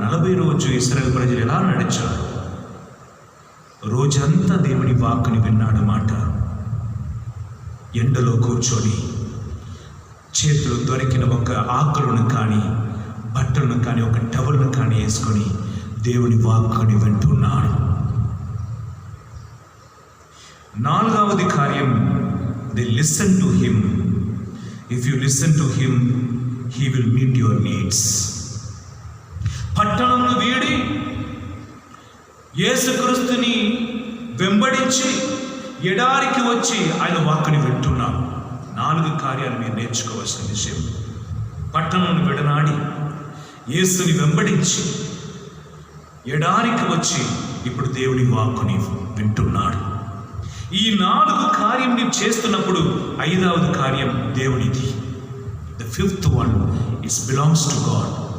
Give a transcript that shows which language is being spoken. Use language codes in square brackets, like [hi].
[te] 40 రోజు ఇశ్రాయేలు ప్రజలు ఎలా నడిచారు. రోజంతా దేవుని వాక్కుని విన్నాడన్నమాట. ఎండలో కూర్చొని చేతిలో దొరికిన ఒక ఆకులను కానీ బట్టలను కానీ ఒక టవల్ను కానీ వేసుకొని దేవుని వాక్కుని వింటున్నాడు. 4వది కార్యం, [en] they listen to him. If you listen to him, he will meet your needs. [te] పట్టణంలో వీడి యేసుక్రీస్తుని వెంబడించి ఎడారికి వచ్చి ఆయన వాక్కుని వింటున్నాం. 4 కార్యాలు మీరు నేర్చుకోవాల్సిన విషయం. పట్టణంను విడనాడి యేసుని వెంబడించి ఎడారికి వచ్చి ఇప్పుడు దేవుని వాక్కుని వింటున్నాడు. ఈ 4 కార్యం నీవు చేస్తున్నప్పుడు 5వది కార్యం దేవునిది. [en] The 5th one is belongs to God.